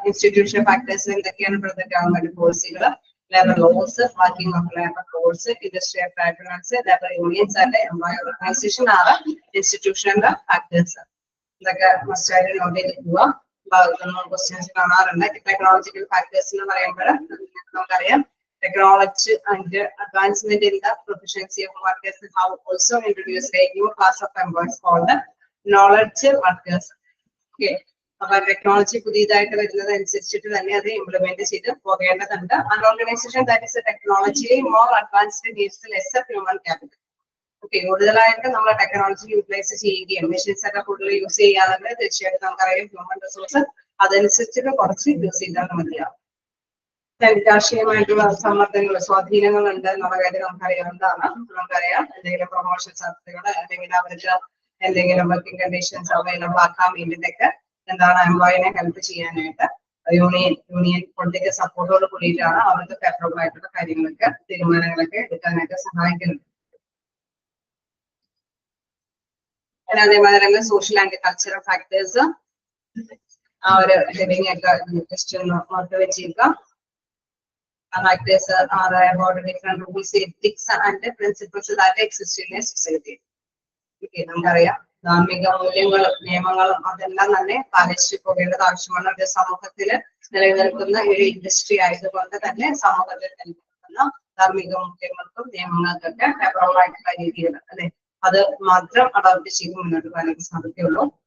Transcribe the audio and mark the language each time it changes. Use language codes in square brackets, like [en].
[ml] Institution factors എന്തൊക്കെയാണ് പെടുന്നത്? [en] Government പോളിസികൾ, labor laws, working of labor codes, industrial patronage, labor unions and employee organization are institutional factors. [ml] ഇതൊക്കെ must ആയിട്ട് not ചെയ്ത് പോവുക. ഭാഗത്തുനിന്ന് ക്വസ്റ്റ്യൻസ് കാണാറുണ്ട്. ടെക്നോളജിക്കൽ ഫാക്ടേഴ്സ് എന്ന് പറയുമ്പോൾ നമുക്കറിയാം [en] technology and advancement in the proficiency of workers have also introduced a new class of employees called knowledge workers. Okay. [ml] അപ്പൊ ടെക്നോളജി പുതിയതായിട്ട് വരുന്നത് അനുസരിച്ചിട്ട് തന്നെ അത് ഇംപ്ലിമെന്റ് ചെയ്ത് പോകേണ്ടതുണ്ട്. [en] And organisation that is ടെക്നോളജിയിലെ more advanced needs lesser human capital. [ml] Okay, കൂടുതലായിട്ട് നമ്മൾ ടെക്നോളജി യൂട്ടിലൈസ് ചെയ്യുകയും മെഷീൻസ് ഒക്കെ കൂടുതൽ യൂസ് ചെയ്യാറുണ്ട്. തീർച്ചയായിട്ടും നമുക്കറിയാം ഹ്യൂമൻ റിസോഴ്സ് അതനുസരിച്ചിട്ട് കുറച്ച് യൂസ് ചെയ്താൽ മതിയാവും. രാഷ്ട്രീയമായിട്ടുള്ള സമ്മർദ്ദങ്ങൾ, സ്വാധീനങ്ങൾ ഉണ്ട് എന്നുള്ള കാര്യം നമുക്കറിയാവുന്നതാണ്. നമുക്കറിയാം എന്തെങ്കിലും പ്രൊമോഷൻ സാധ്യതകൾ അല്ലെങ്കിൽ അവർക്ക് എന്തെങ്കിലും വർക്കിംഗ് കണ്ടീഷൻസ് അവൈലബിൾ ആക്കാൻ വേണ്ടിയിട്ടൊക്കെ എന്താണ് എംപ്ലോയിനെ ഹെൽപ്പ് ചെയ്യാനായിട്ട് യൂണിയൻ പൊളിറ്റിക്കൽ സപ്പോർട്ടോട് കൂടിയിട്ടാണ് അവർക്ക് ഫേവറബിൾ ആയിട്ടുള്ള കാര്യങ്ങളൊക്കെ തീരുമാനങ്ങളൊക്കെ എടുക്കാനായിട്ട് സഹായിക്കുന്നത്. അതേമാതിരി സോഷ്യൽ ആൻഡ് കൾച്ചറൽ ഫാക്ടേഴ്സ് ആ ഒരു ലിവിംഗ് ഒക്കെ ജസ്റ്റ് ഒന്ന് ഓർത്ത് വെച്ചിരിക്കുക. [en] Factors are about different rules, ethics and principles that exist in a society. [ml] Okay, നമുക്കറിയാം ധാർമ്മിക മൂല്യങ്ങളും നിയമങ്ങളും അതെല്ലാം തന്നെ പാലിച്ചു പോകേണ്ടത് ആവശ്യമാണ്. ഒരു സമൂഹത്തില് നിലനിൽക്കുന്ന ഒരു ഇൻഡസ്ട്രി ആയതുകൊണ്ട് തന്നെ സമൂഹത്തിൽ നിലനിൽക്കുന്ന ധാർമ്മിക മൂല്യങ്ങൾക്കും നിയമങ്ങൾക്കൊക്കെ ഫേവറബിൾ ആയിട്ടുള്ള രീതിയിൽ അല്ലെ അത് മാത്രം അഡോപ്റ്റ് ചെയ്ത് മുന്നോട്ട് പോകാനായിട്ട് സാധിക്കുള്ളൂ.